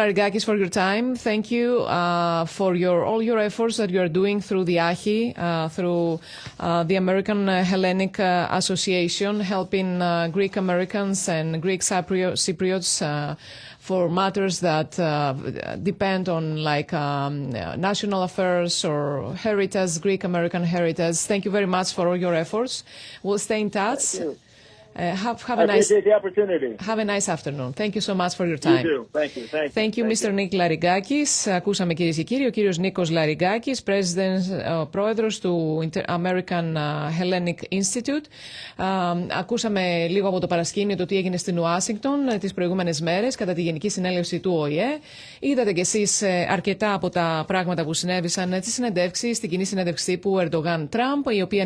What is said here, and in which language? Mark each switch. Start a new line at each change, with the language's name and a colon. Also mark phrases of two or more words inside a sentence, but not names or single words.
English: Larigakis, for your time. Thank you for all your efforts that you are doing through the AATCHA, through the American Hellenic Association, helping Greek Americans and Greek Cypriots for matters that depend on like national affairs or heritage, Greek American heritage. Thank you very much for all your efforts. We'll stay in touch. Thank you. I appreciate the opportunity. Have a nice afternoon. Thank you so much for your time. You too. Thank you. Thank you, Mr. Nick Larigakis.
Greek: Ακούσαμε, κυρίες και κύριοι, ο κύριος Νίκος Λαριγάκης, πρόεδρος του American Hellenic Institute. Ακούσαμε λίγο από το παρασκήνιο το τι έγινε στην Ουάσιγκτον τις προηγούμενες μέρες κατά τη Γενική Συνέλευση του ΟΗΕ. Είδατε κι εσείς αρκετά από τα πράγματα που συνέβησαν στη συνεντεύξη, στην κοινή συνέντευξη τύπου Erdogan-Trump, η οποία